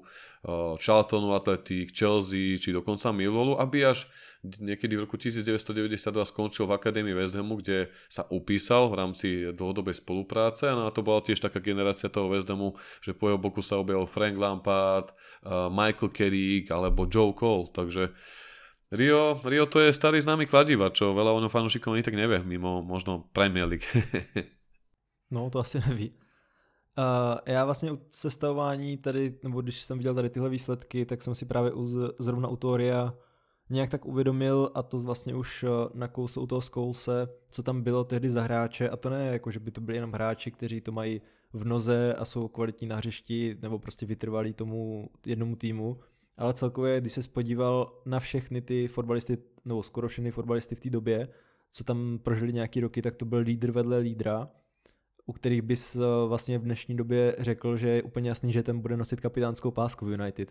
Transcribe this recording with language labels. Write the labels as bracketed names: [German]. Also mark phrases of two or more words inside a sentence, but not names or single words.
[Slovak] Charltonu Athletic, Chelsea či dokonca Millwallu, aby až niekedy v roku 1992 skončil v akadémii West Hamu, kde sa upísal v rámci dlhodobej spolupráce a na to bola tiež taká generácia toho West Hamu, že po jeho boku sa objavil Frank Lampard, Michael Carrick alebo Joe Cole, takže Rio to je starý známy kladiva, čo veľa o ňom fanúšikov ani tak nevie, mimo možno Premier League. [Czech] No, to asi neví. Já vlastně u sestavování tady, nebo když jsem viděl tady tyhle výsledky, tak jsem si právě zrovna u toho Ria nějak tak uvědomil a to vlastně už na kousou toho Scholese, co tam bylo tehdy za hráče a to ne jako, že by to byli jenom hráči, kteří to mají v noze a jsou kvalitní na hřišti nebo prostě vytrvalí tomu jednomu týmu, ale celkově, když se podíval na všechny ty fotbalisty, nebo skoro všechny fotbalisty v té době, co tam prožili nějaký roky, tak to byl lídr vedle lídra, u kterých bys vlastně v dnešní době řekl, že je úplně jasný, že ten bude nosit kapitánskou pásku v United.